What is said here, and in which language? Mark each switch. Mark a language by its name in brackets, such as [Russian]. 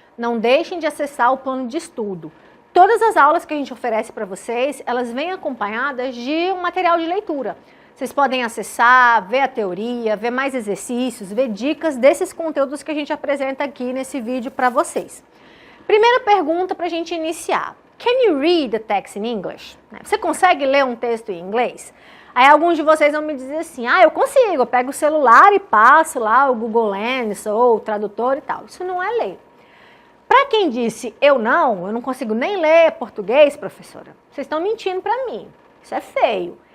[Portuguese] Não deixem de acessar o plano de estudo. Todas as aulas que a gente oferece para vocês, elas vêm acompanhadas de um material de leitura. Vocês podem acessar, ver a teoria, ver mais exercícios, ver dicas desses conteúdos que a gente apresenta aqui nesse vídeo para vocês. Primeira pergunta para a gente iniciar. [English] Can you read the text in English? [Portuguese] Você consegue ler um texto em inglês? Aí alguns de vocês vão me dizer assim, eu consigo, eu pego o celular e passo lá o Google Lens ou o tradutor e tal. Isso não é ler. Para quem disse eu não consigo nem ler português, professora, vocês estão mentindo para mim. Isso é feio.